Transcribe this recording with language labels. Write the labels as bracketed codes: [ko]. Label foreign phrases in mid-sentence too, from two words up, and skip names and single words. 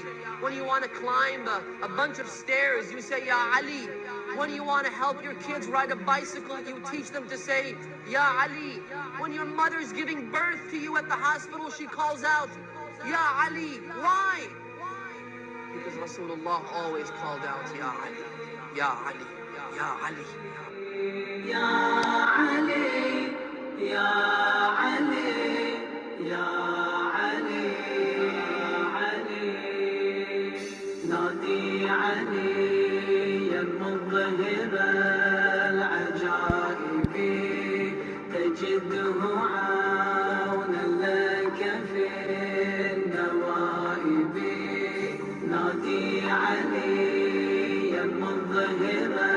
[en] When you want to climb a bunch of stairs, you say, [ar] يا علي. [en] When you want to help your kids ride a bicycle, you teach them to say, [ar] يا علي. [en] When your mother's giving birth to you at the hospital, she calls out, [ar] يا علي. [en] Why? Because Rasulullah always called out, [ar] يا علي. يا علي. يا علي. يا علي. يا علي. يا علي. نادي علي المظهر العجائب تجده عونا لك في النوائب نادي علي المظهر